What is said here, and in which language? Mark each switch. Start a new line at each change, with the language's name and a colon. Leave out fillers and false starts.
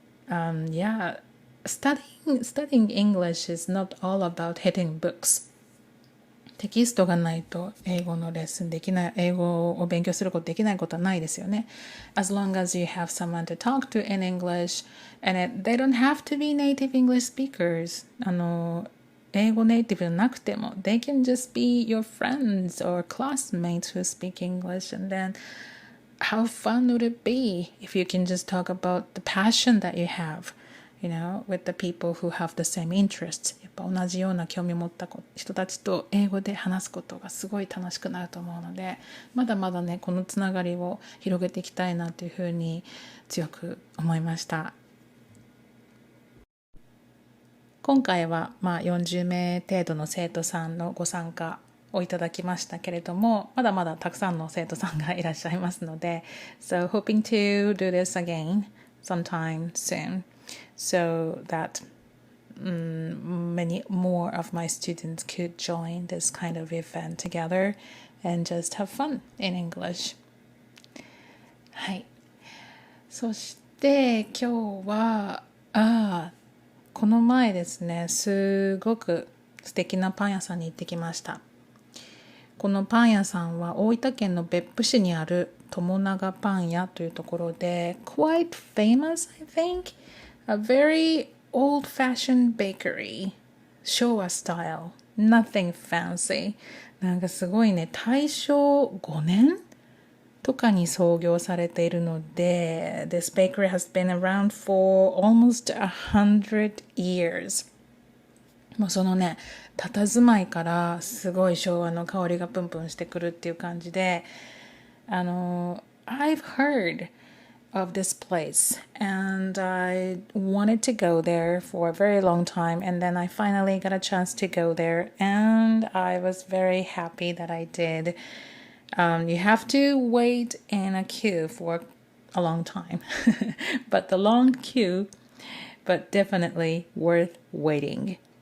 English: Yeah, studying English is not all about hitting books.
Japanese: テキストがないと英語のレッスンできない、英語を勉強することできないことはないですよね。
English: As long as you have someone to talk to in English, and they don't have to be native English speakers.
Japanese: 英語ネイティブじゃなくても
English: they can just be your friends or classmates who speak English, and then how fun would it be if you can just talk about the passion that you have, you know, with the people who have the same interests.
Japanese: やっぱ同じような興味を持った人たちと英語で話すことがすごい楽しくなると思うので、まだまだねこのつながりを広げていきたいなというふうに強く思いました。今回は40名程度の生徒さんのご参加をいただきましたけれども、まだまだたくさんの生徒さんがいらっしゃいますので、
English: So hoping to do this again sometime soon, so that many more of my students could join this kind of event together and just have fun in English.
Japanese: はい。そして今日はこの前ですね、すごく素敵なパン屋さんに行ってきました。このパン屋さんは大分県の別府市にある友永パン屋というところで
English: quite famous, I think. A very old-fashioned bakery. 昭和 style. Nothing fancy.
Japanese: なんかすごいね、大正5年とかに創業されているので、
English: This bakery has been around for almost 100 years.
Japanese: もうそのね、佇まいからすごい昭和の香りがプンプンしてくるっていう感じで、
English: I've heard of this place, and I wanted to go there for a very long time, and then I finally got a chance to go there, and I was very happy that I did. You have to wait in a queue for a long time, but the long queue, but definitely worth waiting.